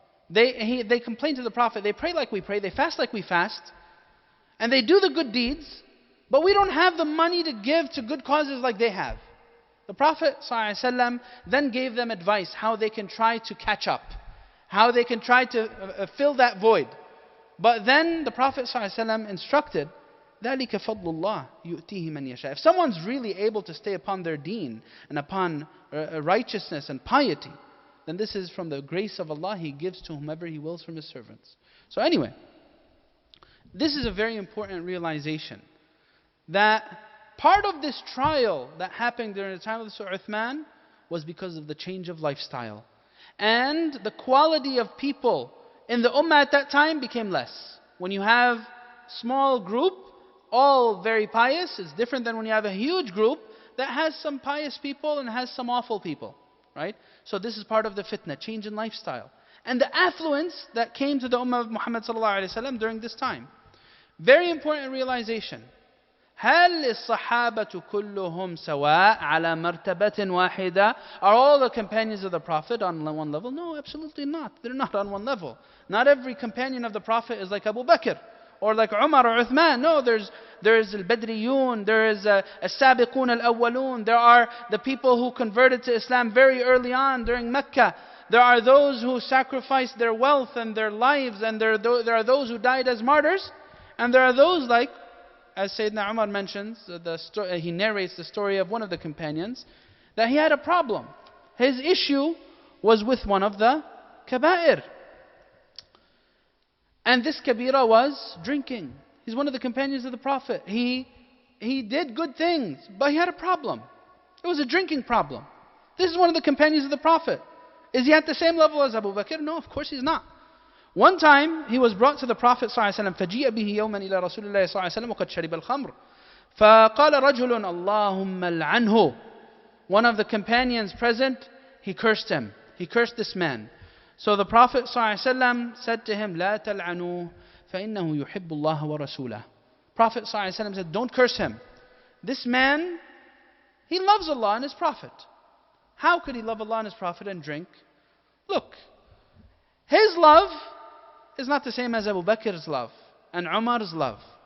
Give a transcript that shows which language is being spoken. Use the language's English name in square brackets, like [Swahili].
[English] They complain to the Prophet, they pray like we pray, they fast like we fast, and they do the good deeds, but we don't have the money to give to good causes like they have. The Prophet ﷺ then gave them advice how they can try to catch up, how they can try to fill that void. But then the Prophet ﷺ instructed, [Arabic] ذَلِكَ فَضْلُ اللَّهِ يُؤْتِيهِ مَنْ يَشَاءُ. [English] If someone's really able to stay upon their deen and upon righteousness and piety, then this is from the grace of Allah He gives to whomever He wills from His servants. So anyway, this is a very important realization, that part of this trial that happened during the time of Uthman was because of the change of lifestyle. And the quality of people in the ummah at that time became less. When you have small group, all very pious, it's different than when you have a huge group that has some pious people and has some awful people. Right? So this is part of the fitna, change in lifestyle. And the affluence that came to the ummah of Muhammad ﷺ during this time. Very important realization. [Arabic] هل الصحابة كلهم سواء على مرتبة واحدة? [English] Are all the companions of the Prophet on one level? No, absolutely not. They're not on one level. Not every companion of the Prophet is like Abu Bakr or like Umar or Uthman. No, there's al-Badriyun, there is as-Sabiqun al-Awwalun. There are the people who converted to Islam very early on during Mecca. There are those who sacrificed their wealth and their lives, and there are those who died as martyrs. And there are those like, as Sayyidina Umar mentions, he narrates the story of one of the companions, that he had a problem. His issue was with one of the kaba'ir. And this kabira was drinking. He's one of the companions of the Prophet. He did good things, but he had a problem. It was a drinking problem. This is one of the companions of the Prophet. Is he at the same level as Abu Bakr? No, of course he's not. One time he was brought to the Prophet ﷺ [Arabic] فَجِيءَ بِهِ يَوْمًا إِلَى رَسُولِ اللَّهِ صلى الله عليه وسلم وَقَدْ شَرِبَ الْخَمْرِ فَقَالَ رَجُلٌ اللَّهُمَّ الْعَنْهُ. [English] One of the companions present, he cursed him. He cursed this man. So the Prophet ﷺ said to him, [Arabic] لَا تَلْعَنُوهُ فَإِنَّهُ يُحِبُّ اللَّهَ وَرَسُولَهُ. [English] Prophet ﷺ said, don't curse him. This man, he loves Allah and His Prophet. How could he love Allah and His Prophet and drink? Look, his love is not the same as Abu Bakr's love and Umar's love.